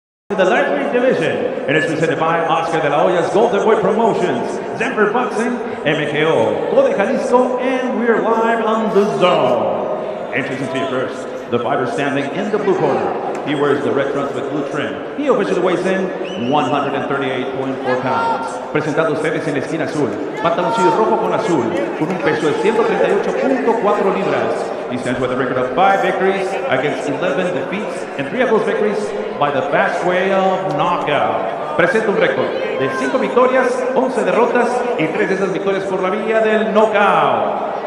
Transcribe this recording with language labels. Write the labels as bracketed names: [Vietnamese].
[English] The lightweight division, and it's presented by Oscar de la Hoya's Golden Boy Promotions, Denver Boxing, MKO, Golden Jalisco, and we're live on the zone. Introducing to you first, the fighter standing in the blue corner. He wears the red trunks with blue trim. He officially weighs in 138.4 pounds. [Spanish] Presentando ustedes en la esquina azul, pantaloncillo rojo con azul, con un peso de 138.4 libras. [English] He stands with a record of 5 victories against 11 defeats, and 3 of those victories by the fast way of knockout. [Spanish] Presenta un récord de 5 victorias, 11 derrotas y 3 de esas victorias por la vía del knockout.